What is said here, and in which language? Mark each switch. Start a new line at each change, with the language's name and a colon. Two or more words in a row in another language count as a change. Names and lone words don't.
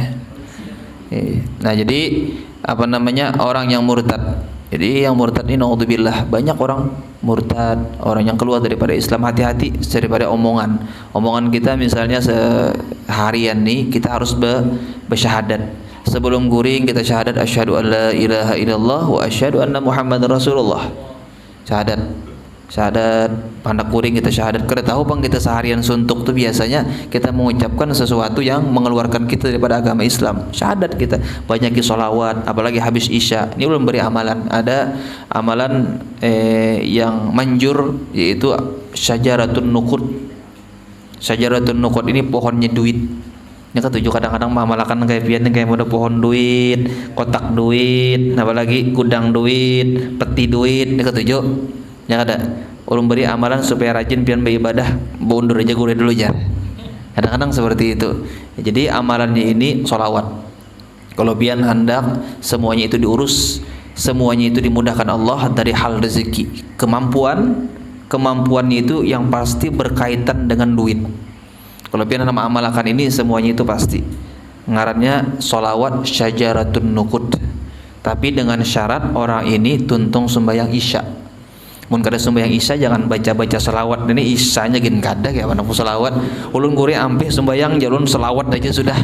Indonesian: Nah jadi orang yang murtad. Jadi yang murtad ini naudzubillah, banyak orang murtad, orang yang keluar daripada Islam. Hati-hati daripada omongan kita. Misalnya seharian nih kita harus bersyahadat.
Banjar: Sebelum guring kita syahadat
Arabic: أشهد أن لا إله إلا الله وأشهد أن محمدا رسول الله.
Banjar: Syahadat pandak kuring kita syahadat.
Indonesian: Kada tahu bang, kita seharian suntuk tuh biasanya kita mengucapkan sesuatu yang mengeluarkan kita daripada agama Islam. Syahadat kita banyaki sholawat, apalagi habis isya. Ini belum beri amalan. Ada amalan yang manjur, yaitu
Arabic: شجرة النقود. شجرة النقود
Indonesian: ini pohonnya duit.
Banjar: Ini ketujuh kadang-kadang mamalakan kayak pian kayak model pohon duit, kotak duit, apalagi gudang duit, peti duit. Ini ketujuh. Ya ada. Ulun beri amalan supaya rajin pian beribadah, bundur aja gure dulu ya.
Indonesian: Kadang-kadang seperti itu. Jadi amalannya ini sholawat.
Banjar: Kalau pian hendak semuanya itu diurus, semuanya itu dimudahkan Allah dari hal rezeki, kemampuannya itu yang pasti berkaitan dengan duit. Kalau pian nama amalkan ini semuanya itu pasti. Ngarannya sholawat
Arabic: شجرة النقود.
Banjar: Tapi dengan syarat orang ini tuntung sembahyang isya. Mun kada sembahyang isya jangan baca-baca selawat. Ini isyanya gin kada kayak mana selawat. Ulun guri ampih sembahyang jalun selawat aja sudah.